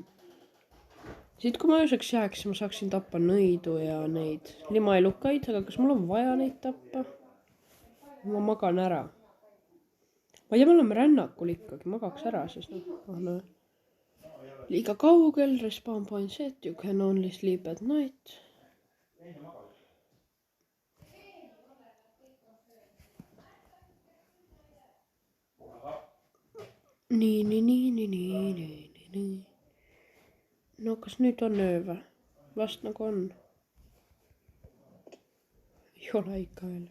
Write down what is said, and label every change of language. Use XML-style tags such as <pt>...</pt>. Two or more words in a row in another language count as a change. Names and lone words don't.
<et>Siit kui ma ööseks jääks, ma saaksin tappa nõidu ja neid limaelukaid, aga kas mul on vaja neid tappa? Ma magan ära. Ma ei tea, me oleme rännakul ikkagi, magaks ära, sest noh. Liiga kaugel,</et> <en>respawn point set, you can only sleep at night.</en> <et>Nii. No kas nüüd on öö või? Vast nagu on. Ei ole ikka veel.</et>